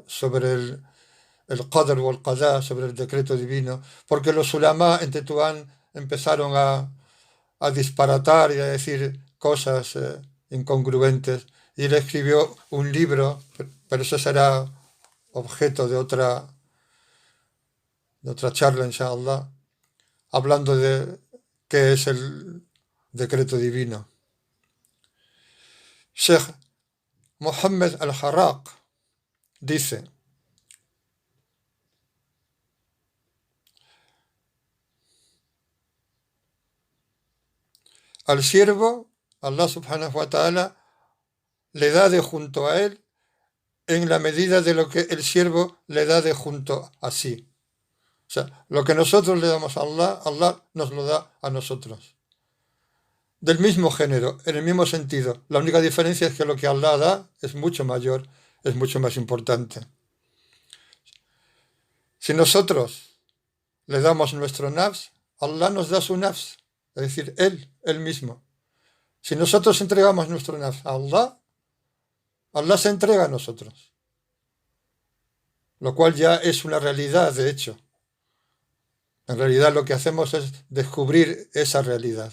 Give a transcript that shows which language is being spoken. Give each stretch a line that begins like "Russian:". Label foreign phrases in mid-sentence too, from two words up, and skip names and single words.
Spanish: sobre el Qadr o el Qadá, sobre el decreto divino, porque los ulama en Tetuán empezaron a disparatar y a decir cosas incongruentes, y él escribió un libro, pero eso será objeto de otra charla, inshallah, hablando de qué es el decreto divino. Sheikh Mohammed al-Harraq dice: al siervo, Allah
Arabic: سبحانه وتعالى
Spanish: le da de junto a él en la medida de lo que el siervo le da de junto a sí. O sea, lo que nosotros le damos a Allah, Allah nos lo da a nosotros. Del mismo género, en el mismo sentido. La única diferencia es que lo que Allah da es mucho mayor, es mucho más importante. Si nosotros le damos nuestro nafs, Allah nos da su nafs, es decir, Él mismo. Si nosotros entregamos nuestro nafs a Allah, Allah se entrega a nosotros. Lo cual ya es una realidad, de hecho. En realidad lo que hacemos es descubrir esa realidad.